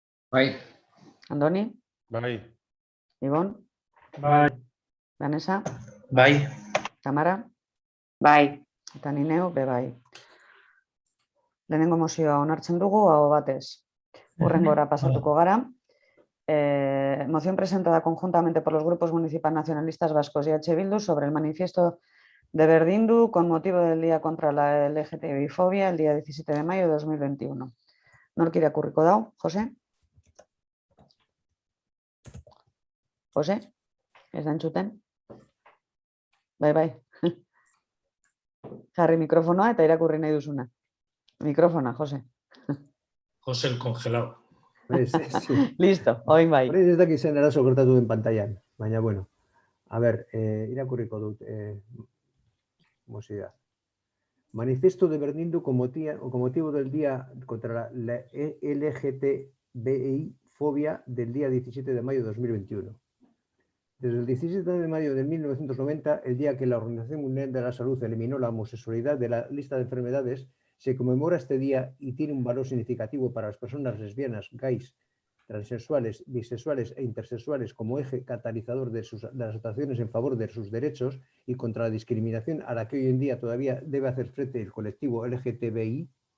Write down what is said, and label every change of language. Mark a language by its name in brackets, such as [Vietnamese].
[Basque] Bai. Andoni? Bai. Ibon? Bai. Vanessa? Bai. Tamara? Bai. Eta ni neu, bai. Lehenengo mozioa onartzen dugu, hau batez. Hurrengora pasatuko gara. [Spanish] Moción presentada conjuntamente por los grupos municipal nacionalistas vascos y H. Bildu sobre el manifiesto de Berdindu con motivo del Día contra la LGTBI-fobia el día 17 de mayo de 2021. [Basque] Nork irakurriko dau, Jose? Jose, ez da entzuten? Bai. Jarri mikrofonoa eta irakurri nahi duzuna. Mikrofona, Jose. [Spanish] José el congelado. Sí. [Basque] Listo, oin bai. Hori ez dakit zen arazo gertatu den pantailan, baina bueno. [Spanish] A ver, [Basque] irakurriko dut mozioa. [Spanish] Manifiesto de Berdindu con motivo del Día contra la LGTBI fobia del día 17 de mayo de 2021. Desde el 17 de mayo de 1990, el día que la Organización Mundial de la Salud eliminó la homosexualidad de la lista de enfermedades, se conmemora este día y tiene un valor significativo para las personas lesbianas, gays, transexuales, bisexuales e intersexuales como eje catalizador de las actuaciones en favor de sus derechos y contra la discriminación a la que hoy en día todavía debe hacer frente el colectivo LGTBI.